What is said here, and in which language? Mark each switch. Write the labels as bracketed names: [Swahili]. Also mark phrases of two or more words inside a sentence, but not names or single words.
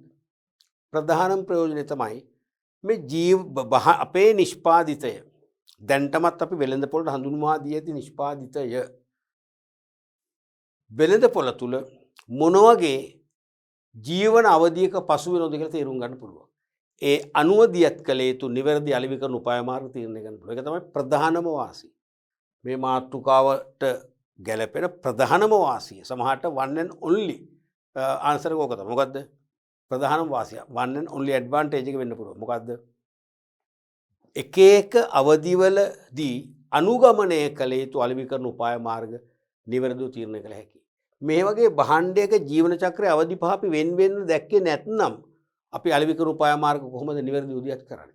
[Sinhala] ප්‍රධානම ප්‍රයෝජනය තමයි මේ අපේ නිෂ්පාදිතය දැන්ටමත් අපි වෙළඳපොළට හඳුන්වා දී ඇති නිෂ්පාදිතය වෙළඳපොළ තුල මොන වගේ ජීවන අවධියක පසු වෙනවද කියලා තේරුම් ගන්න පුළුවන්. ඒ අනුව දියත් කළ යුතු නිවැරදි අලෙවිකරන උපාය මාර්ග තීරණය කරන්න පුළුවන්. ඒක තමයි ප්‍රධානම වාසිය. මේ මාතෘකාවට ගැලපෙන ප්‍රධානම වාසිය. සමහරට [English] one and only [Sinhala] ආන්සර් එක ඕක තමයි. මොකද්ද? ප්‍රධානම වාසිය. [English] one and only advantage [Sinhala] එක වෙන්න පුළුවන්. මොකද්ද? එක එක අවධිවලදී අනුගමනය කළ යුතු අලෙවිකරන උපාය මාර්ග නිවැරදිව තීරණය කළ හැකියි. මේ වගේ භාණ්ඩයක ජීවන චක්‍රයේ අවධි පහ අපි වෙන වෙන දැක්කේ නැත්නම් අපි අලෙවිකරන උපාය මාර්ග කොහොමද නිවැරදිව උදියත් කරන්නේ?